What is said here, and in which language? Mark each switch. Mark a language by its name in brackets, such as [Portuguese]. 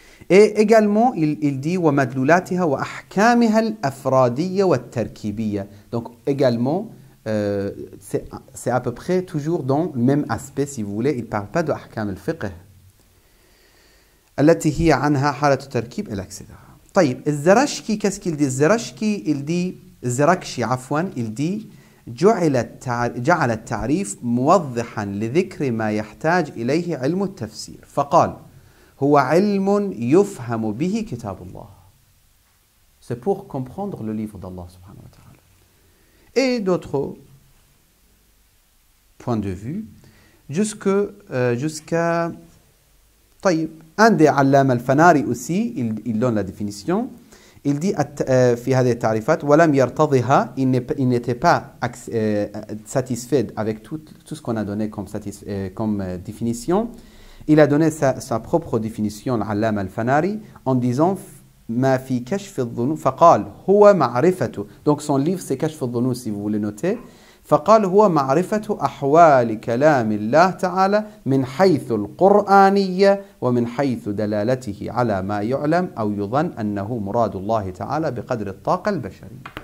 [French] Et également, il dit [Arabic] وَمَدْلُولَاتِهَا وَأَحْكَامِهَا الْأَفْرَادِيَّةِ وَالتَّرْكِيبِيَّةِ. [French] Donc également, c'est à peu près toujours dans le même aspect, si vous voulez. Il ne parle pas de [Arabic] أحكام الفقه التي هي عنها حالة التركيب, [French] etc. طيب, الزرشكي, qu'est-ce qu'il dit? [Arabic] الزرشكي, [French] il dit, [Arabic] الزركشي عفوا, il dit جعل التعريف موضحا لذكر ما يحتاج إليه علم التفسير فقال هو علم يفهم به كتاب الله. [French] C'est pour comprendre le livre d'Allah subhanahu wa ta'ala. Et d'autres points de vue jusqu'à [Arabic] طيب, [French] un des Allama al-Fanari aussi, il donne la définition. Il dit [Arabic] في هذه التعريفات ولم يرتضها, [French] il n'était pas satisfait avec tout ce qu'on a donné comme définition. Il a donné sa propre définition, l'Allama al-Fanari, en disant [Arabic] ما في كشف الظنون فقال هو معرفة. [French] Donc son livre c'est كشف الظنون, si vous voulez noter. [Arabic] فقال هو معرفة أحوال كلام الله تعالى من حيث القرآنية ومن حيث دلالته على ما يعلم أو يظن أنه مراد الله تعالى بقدر الطاقة البشرية.